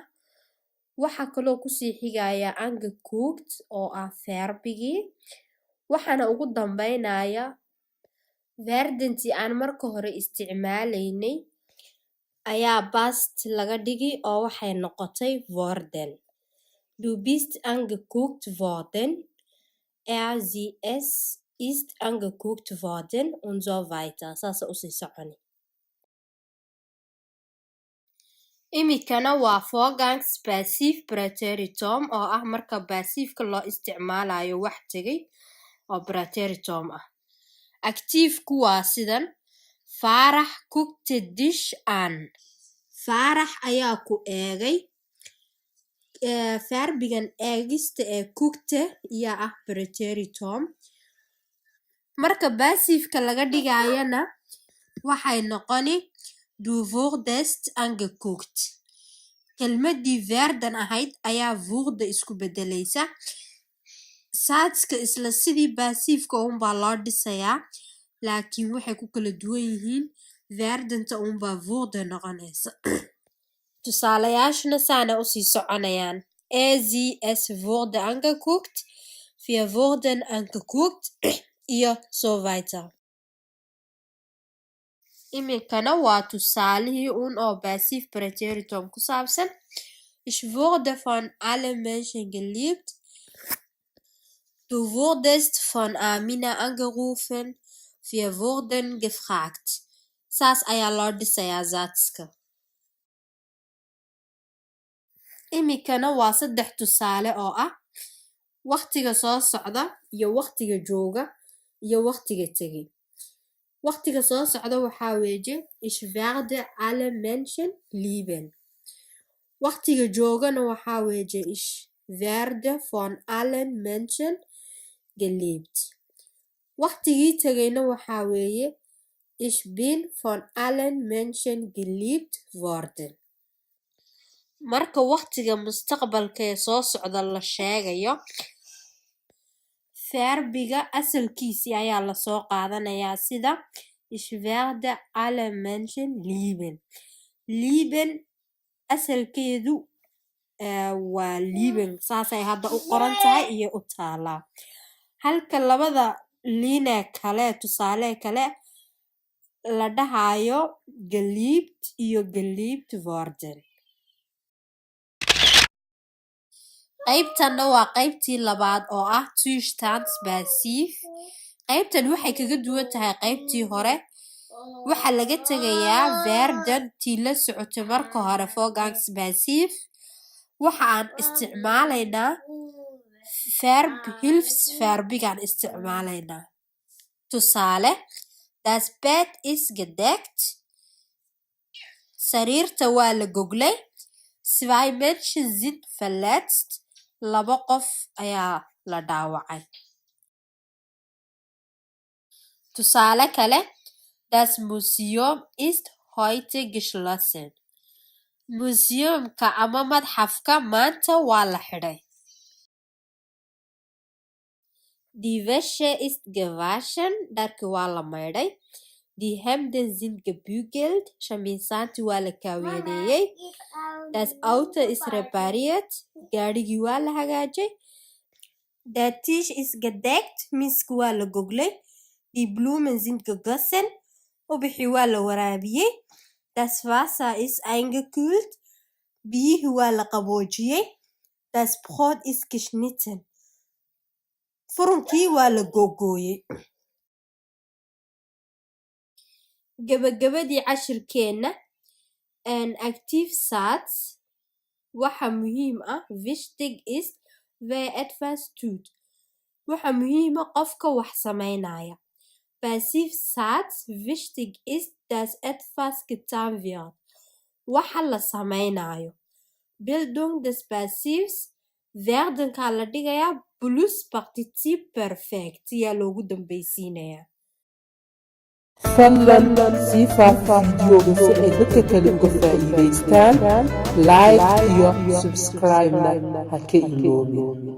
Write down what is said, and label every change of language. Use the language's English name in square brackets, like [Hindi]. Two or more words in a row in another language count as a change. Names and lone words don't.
[Somali] Waxaa kaloo kusii xigaya angeguckt oo ah verbigii. Waxaana ugu dambeynaya verdantii aan marka hore isticmaalaynay ayaa past laga dhigi oo waxay noqotay worden. [German] Du bist angeguckt worden. Sie, es ist angeguckt worden und so weiter. [Somali] Saasa usii soconi. Imikana waa [German] Vorgangs Passiv Präteritum [Somali] oo ah marka passiivka loo isticmaalayo wax tegay oo Präteritum ah. Aktiifku waa sidan. [German] Farah guckte dich an. [Somali] Farah ayaa ku eegay. Verbigan eegista ee guckte ayaa ah Präteritum. Marka passiivka laga dhigayana waxay noqoni [German] du wurdest angeguckt. [Somali] Kelmadii werden ahayd ayaa wurde isku bedelaysa. Saadska isla sidii passiivka unbaa loo dhisayaa, laakiin waxay ku kala duwan yihiin. Verdanta unbaa wurde noqonaysa. Tusaalayaashna saana usii soconayaan. [German] Sie, es wurde angeguckt. Wir wurden angeguckt iyo so weiter. [Somali] Iminkana waa tusaalihii oo [German] Passiv Präteritum [Somali] ku saabsan. [German] Ich wurde von allen Menschen geliebt. Du wurdest von Amina angerufen. Wir wurden gefragt. [Somali] Saas ayaa loo dhisayaa zaadska. Iminkana waa 3 tusaale oo ah waqtiga soo socda iyo waqtiga jooga iyo waqtiga tegay. Waqtiga soo socda waxaa weeye [German] ich werde alle Menschen lieben. [Somali] Waqtiga joogana waxaa weeye [German] ich werde von allen Menschen geliebt. [Somali] Waqtigii tegayna waxaa weeye [German] ich bin von allen Menschen geliebt worden. [Somali] Marka waqtiga mustaqbalka ee soo socda la sheegayo, verbiga asalkiisii ayaa la soo qaadanayaa sida [German] ich werde alle Menschen lieben. [Somali] Lieben asalkeedu waa lieben. Saasay hadda u qoran tahay iyo u taalaa. Halka labada line kale tusaale kale la dhahayo geliebt iyo [German] geliebt worden. [Somali] Qaybtanna waa qaybtii labaad oo ah Zustandspassiv. Qaybtan waxay kaga duwan tahay qaybtii hore. Waxaa laga tegayaa werden tii la socotay marka hore [German] Vorgangs Passiv. [Somali] Waxa aan isticmaalaynaa hilfsverbigaan isticmaalaynaa. Tusaale, [German] das Bett ist gedeckt. [Somali] Sariirta waa la goglay. [German] Zwei Menschen sind verletzt. [Somali] 2 qof ayaa la dhaawacay. Tusaale kale, [German] das Museum ist heute geschlossen. [Somali] Museumka ama madxafka maanta waa la xidhay. [German] Die Wäsche ist gewaschen, [Somali] dharki waa la maydhay. [German] Die Hemden sind gebügelt, [Somali] shamiisaantii waa la kaaweedeeyey. [German] Das Auto ist repariert, [Somali] gaadhigii waa la hagaajay. [German] Der Tisch ist gedeckt, [Somali] miiska waa la goglay. [German] Die Blumen sind gegossen, [Somali] ubixii waa la waraabiyey. [German] Das Wasser ist eingekühlt, [Somali] biyihii waa la qaboojiyey. [German] Das Brot ist geschnitten. [Somali] Furunkii waa la googooyey. Gabagabadii cashirkeenna Aktiefsatz waxa muhiim ah [German] wichtig ist wer etwas tut. [Somali] Waxa muhiim ah qofka wax samaynaya. [German] Passivsatz wichtig ist dass etwas getan wird. [Somali] Waxa la samaynayo. [German] Bildung des Passivs werden [Somali] ka la dhigayaa plus [German] partizip perfect [Somali] yaa loogu dambaysiinayaa. fadlan sii faafaa videoga si ay dadka kale uga faa'iidaystaan like iyo subscribe-na ha ka iloobin